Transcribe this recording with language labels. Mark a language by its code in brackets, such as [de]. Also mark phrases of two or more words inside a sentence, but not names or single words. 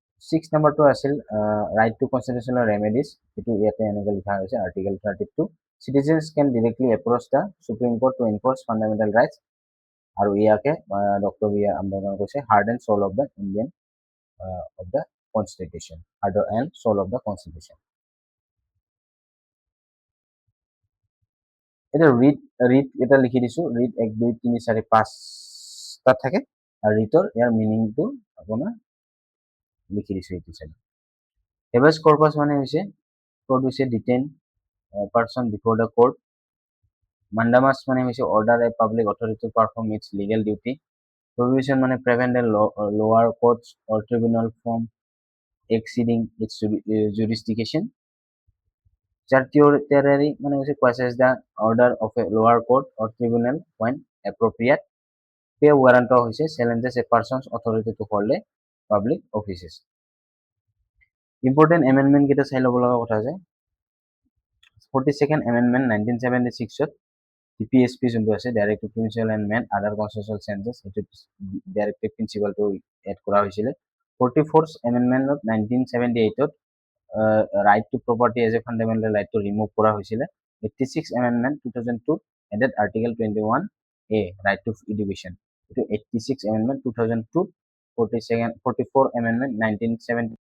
[en] 6 [as] নম্বৰটো আছিল [en] right to constitutional remedies, [as] এইটো ইয়াতে এনেকৈ লিখা হৈছে [en] আৰ্টিকেল 32 citizens can directly approach the Supreme Court to enforce fundamental rights, [as] আৰু ইয়াকে ডক্টৰ বি আৰ আম্বেদকাৰ কৈছে [en] heart and soul of the Indian of the constitution, heart and soul of the constitution. [as] এটা ৰিট এটা লিখি দিছো, ৰিট 1 2 3 4 5 টা থাকে আৰু ৰিটৰ ইয়াৰ মিনিংটো আপোনাৰ লিখি দিছো এইটো চাই। [en] হেবেছ কৰ্পাছ [as] মানে হৈছে [en] produce a detained person before the court. Mandamus [as] মানে হৈছে [en] order a public authority to perform its legal duty. Prohibition মানে prevent a lower courts or tribunal from exceeding its jurisdiction. Certiorari [as] মানে হৈছে [en] questions the order of a lower court or tribunal when appropriate. Pay warrant হৈছে challenges a person's authority to hold a public offices. Important amendment [as] কেইটা চাই ল'ব লগা কথা আছে। [en] 42nd amendment [as] 1976 ত DPSP যোনটো আছে [en] directive principle and many other constitutional changes, [as] এইটো ডাইৰেক্টিভ প্ৰিন্সিপালটো এড কৰা হৈছিলে। [en] 44th amendment 1978 ত right to property as a fundamental right to remove [as] কৰা হৈছিল. [en] 86th amendment 2002 added article 21A right to education. 86th amendment 2002, 44th amendment 1970